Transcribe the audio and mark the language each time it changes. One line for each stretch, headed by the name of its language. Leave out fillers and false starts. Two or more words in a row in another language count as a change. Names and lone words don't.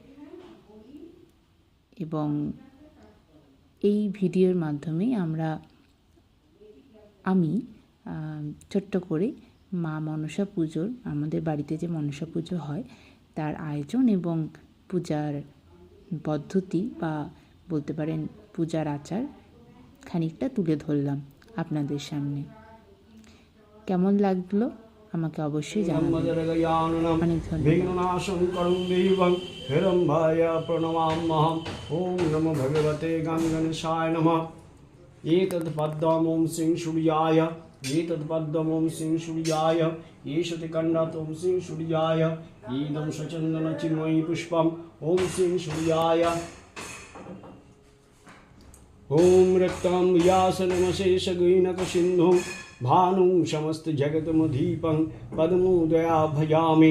Bangla: এবং এই ভিডিওর মাধ্যমে আমি ছোট্ট করে মা মনসা পুজোর, আমাদের বাড়িতে যে মনসা পুজো হয় তার আয়োজন এবং পূজার পদ্ধতি বা বলতে পারেন পূজার আচার খানিকটা তুলে ধরলাম আপনাদের সামনে। কেমন লাগলো আমাকে অবশ্যই জানাবেন। অনেক ধন্যবাদ।
Sanskrit: ওম নমো ভগবতে গঙ্গণেশায় নমঃ। एतद् पद्मम् ॐ श्रीं सूर्याय, एतद् पद्मम् ॐ श्रीं सूर्याय, ईशति कण्डात् ॐ श्रीं सूर्याय, इदं सचन्दनचिन्मयी पुष्पम् ॐ श्रीं सूर्याय। ॐ रक्तं व्यासनमशेषगैनकसिन्धुं भानुं समस्तजगतमधीपं पद्मोदया भजामि।